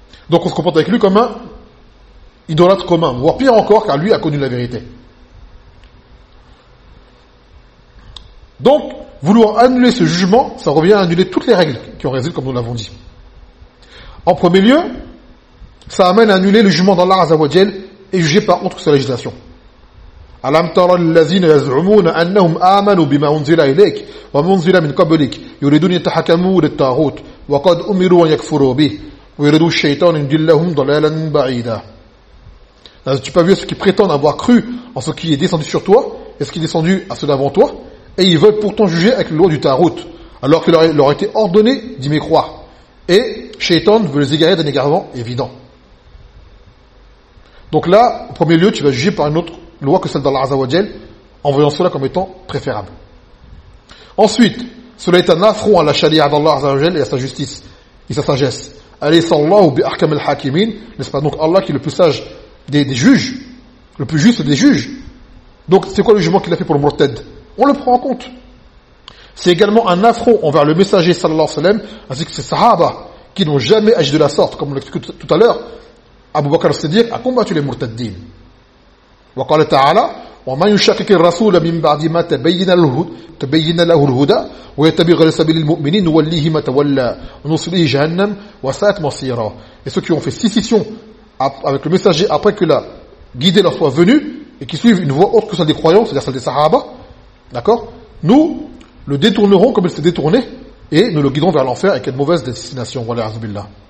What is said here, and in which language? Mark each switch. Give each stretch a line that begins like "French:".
French: Donc on se comporte avec lui comme un idolâtre commun, voire pire encore, car lui a connu la vérité. Donc, vouloir annuler ce jugement, ça revient à annuler toutes les règles qui ont résulté, comme nous l'avons dit. En premier lieu, ça amène à annuler le jugement d'Allah Azzawajal et jugé par autre que sa législation.
Arabic: ألم تر الذين يزعمون أنهم آمنوا بما أنزل إليك وما أنزل من قبلك يريدون أن يتحكموا للطاغوت وقد أمروا أن يكفروا به ويريد الشيطان أن يضلهم ضلالا بعيدا.
French: N'as-tu pas vu ceux qui prétendent avoir cru en ce qui est descendu sur toi et ce qui est descendu à ceux d'avant toi, et ils veulent pourtant juger avec la loi du Tarout, alors qu'il leur a été ordonné d'y mécroire, et Shaitan veut les égarer d'un égarement évident. Donc là, au premier lieu, tu vas juger par une autre loi que celle d'Allah Azzawajal, en voyant cela comme étant préférable. Ensuite, cela est un affront à la charia d'Allah Azzawajal et à sa justice et sa sagesse.
Arabic: Alaysa Allahu bi ahkamil hakimin,
French: n'est-ce pas donc Allah qui est le plus sage des juges, le plus juste des juges. Donc c'est quoi le jugement qu'il a fait pour le murtad? On le prend en compte. C'est également un affront envers le messager sallallahu alayhi wa sallam, ainsi que ses sahaba qui n'ont jamais agi de la sorte, comme on l'explique tout à l'heure. Abu Bakr al-Siddiq a combattu les murtaddin.
Arabic: وقال تعالى ومن يشكك الرسول من بعد ما تبين له الهدى ويتبع غير سبيل المؤمنين نوليه ما تولى ونصليه جهنم وساءت مصيرا.
French: Et ceux qui ont fait scission avec le messager après que la guidée leur soit venue et qui suivent une voie autre que celle des croyants, c'est-à-dire celle des sahaba, d'accord, nous le détournerons comme il s'est détourné et nous le guiderons vers l'enfer avec une mauvaise destination. Voilà, azbillah.